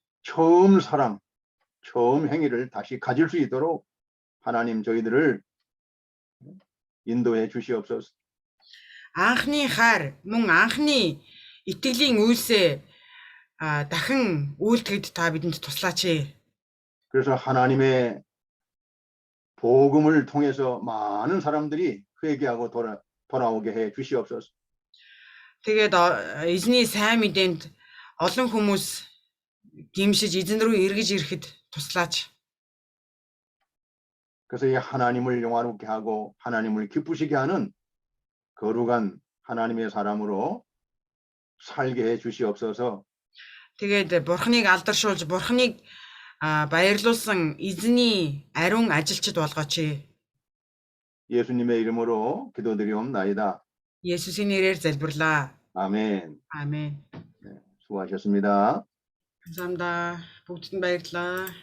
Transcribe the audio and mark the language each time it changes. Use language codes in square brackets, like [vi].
[ko] 처음 사랑, 처음 행위를 다시 가질 수 있도록 하나님 저희들을 인도해 주시옵소서. [mn] Анхны хайр мөн анхны итгэлийн үйлсээ дахин үйлдэхэд та бидэнд туслаач ээ. [ko] 그래서 하나님의 복음을 통해서 많은 사람들이 회개하고 돌아오게 해 주시옵소서. [mn] Тэгээд эзний сайн мэдээнд олон хүмүүс гимшиж эзэн рүү эргэж ирэхэд туслаач. [ko] 그래서 이 하나님을 영화롭게 하고 하나님을 기쁘시게 하는 거룩한 하나님의 사람으로 살게 해 주시옵소서. [mn] Тэгээд бурхныг алдаршуулж бурхныг баярлуулсан эзний ариун ажилчид болгооч ээ. [ko] 예수님의 이름으로 기도드리옵나이다. 예수의 [mn] нэрээр залбирлаа. [ko] 아멘. 아멘. 수고하셨습니다. 감사합니다. [mn] бүгдэд нь баярлалаа.